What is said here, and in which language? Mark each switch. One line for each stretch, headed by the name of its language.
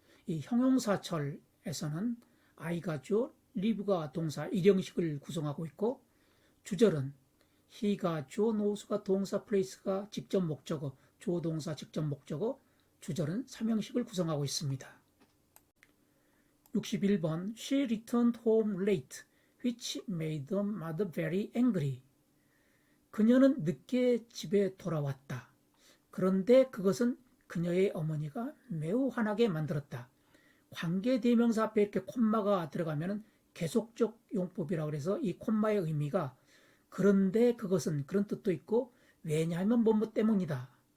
Korean: 이 형용사철에서는 I가 주어, live가 동사 일형식을 구성하고 있고, 주절은 he가 주어, nose가 동사, place가 직접 목적어, 주어 동사 직접 목적어, 주절은 삼형식을 구성하고 있습니다.
English: 61번 She returned home late, which made the mother very angry.
Korean: 그녀는 늦게 집에 돌아왔다. 그런데 그것은 그녀의 어머니가 매우 화나게 만들었다. 관계대명사 앞에 이렇게 콤마가 들어가면 계속적 용법이라고 해서 이 콤마의 의미가 그런데 그것은 그런 뜻도 있고 왜냐하면 뭐뭐 때문이다.